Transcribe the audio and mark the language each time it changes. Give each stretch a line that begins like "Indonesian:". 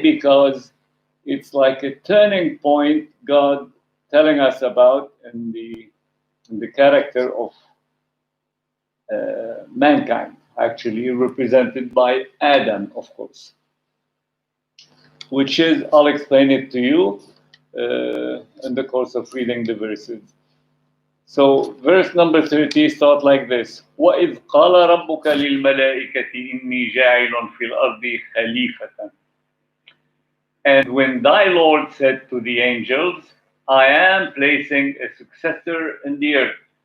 English: Because it's like a turning point God telling us about in the character of mankind, actually represented by Adam, of course, which is, I'll explain it to you in the course of reading the verses. So verse number 30 starts like this:
Arabic: وَإِذْ قَالَ رَبُّكَ لِلْمَلَائِكَةِ إِنِّي جَاعِلٌ فِي الْأَرْضِ خَلِيفَةً.
English: And when thy Lord said to the angels, I am placing a successor in the earth.